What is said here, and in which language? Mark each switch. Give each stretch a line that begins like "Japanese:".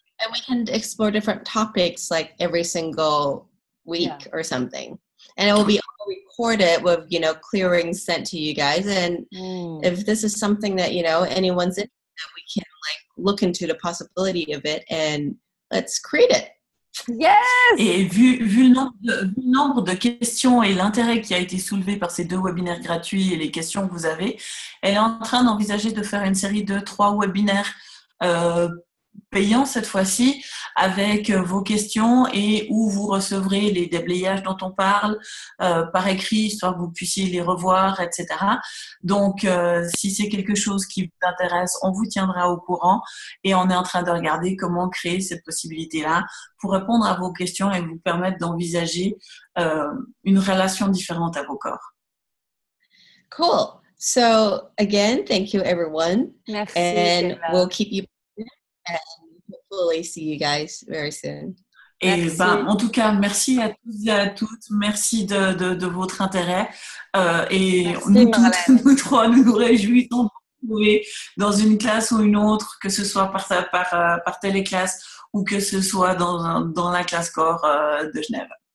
English: And we can explore different topics like every single week or something. And it will be all recorded with, clearings sent to you guys. And if this is something that, anyone's interested, we can look into the possibility of it and let's create it. Yes!
French: Et vu le nombre de questions et l'intérêt qui a été soulevé par ces 2 webinaires gratuits et les questions que vous avez, elle est en train d'envisager de faire une série de 3 webinaires payant cette fois-ci, avec vos questions et où vous recevrez les déblayages dont on parle par écrit, histoire que vous puissiez les revoir, etc. Donc, si c'est quelque chose qui vous intéresse, on vous tiendra au courant et on est en train de regarder comment créer cette possibilité-là pour répondre à vos questions et vous permettre d'envisager une relation différente à vos corps.
English: Cool. So again, thank you everyone.
French: Merci.
English: And we'll keep you and hopefully see you guys very soon.
French: Et en tout cas, merci à tous et à toutes. Merci de votre intérêt. Et merci, nous trois, nous nous réjouissons de vous trouver dans une classe ou une autre, que ce soit par téléclasse ou que ce soit dans la classe corps de Genève.